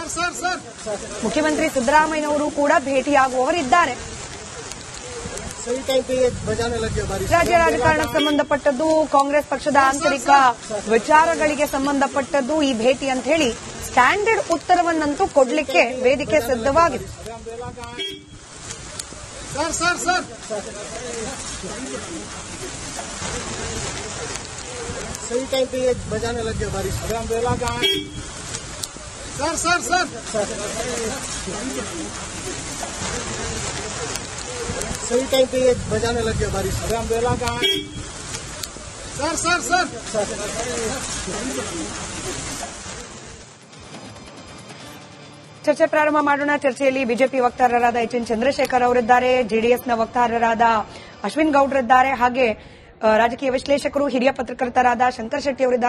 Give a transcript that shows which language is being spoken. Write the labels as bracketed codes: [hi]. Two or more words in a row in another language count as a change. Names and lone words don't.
[kn] ಮುಖ್ಯಮಂತ್ರಿ ಸಿದ್ದರಾಮಯ್ಯನವರು ಕೂಡ ಭೇಟಿಯಾಗುವವರಿದ್ದಾರೆ. ರಾಜ್ಯ ರಾಜಕಾರಣಕ್ಕೆ ಸಂಬಂಧಪಟ್ಟದ್ದು, ಕಾಂಗ್ರೆಸ್ ಪಕ್ಷದ ಆಂತರಿಕ ವಿಚಾರಗಳಿಗೆ ಸಂಬಂಧಪಟ್ಟದ್ದು ಈ ಭೇಟಿ ಅಂತ ಹೇಳಿ ಸ್ಟ್ಯಾಂಡರ್ಡ್ ಉತ್ತರವನ್ನಂತೂ ಕೊಡ್ಲಿಕ್ಕೆ ವೇದಿಕೆ ಸಿದ್ಧವಾಗಿದೆ. [hi] सही टाइम पे ये बजाने लग गया बारिश। अरे अम्ब्रेला कहाँ है? सर सही टाइम पे ये बजाने लग गया बारिश। अरे अम्ब्रेला कहाँ है? सर [kn] ಚರ್ಚೆ ಪ್ರಾರಂಭ ಮಾಡೋಣ. ಚರ್ಚೆಯಲ್ಲಿ ಬಿಜೆಪಿ ವಕ್ತಾರರಾದ ಎಚ್.ಎನ್. ಚಂದ್ರಶೇಖರ್ ಅವರಿದ್ದಾರೆ, ಜೆಡಿಎಸ್ನ ವಕ್ತಾರರಾದ ಅಶ್ವಿನ್ ಗೌಡ್ರಿದ್ದಾರೆ, ಹಾಗೆ ರಾಜಕೀಯ ವಿಶ್ಲೇಷಕರು ಹಿರಿಯ ಪತ್ರಕರ್ತರಾದ ಶಂಕರ್ ಶೆಟ್ಟಿ ಅವರಿದ್ದಾರೆ.